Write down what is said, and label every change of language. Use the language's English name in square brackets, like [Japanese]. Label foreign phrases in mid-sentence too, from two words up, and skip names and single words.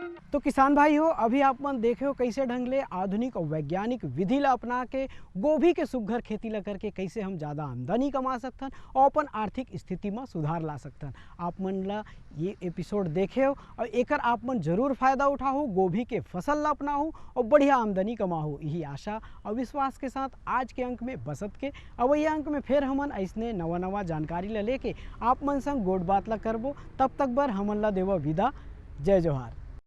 [Chhattisgarhi] तो किसान भाई हो, अभी आप मन देखे हो कैसे ढंग ले आधुनिक और वैज्ञानिक विधि ला अपना के गोभी के सुघर खेती ला करके कैसे हम ज़्यादा आमदनी कमा सकथन और अपन आर्थिक स्थिति में सुधार ला सकथन। आप मन ला ये एपिसोड देखे हो और एकर आप मन जरूर फायदा उठाओ, गोभी के फसल ला अपनाओ और बढ़िया आमदनी कमाओ। यही आशा और विश्वास के साथ आज के अंक में बसत के अब ये अंक में फिर हमन ऐसने नवा नवा जानकारी ला लेके आप मन संग गोट बात ला करबो। तब तक बर हमन ला देवा विदा। जय जोहार।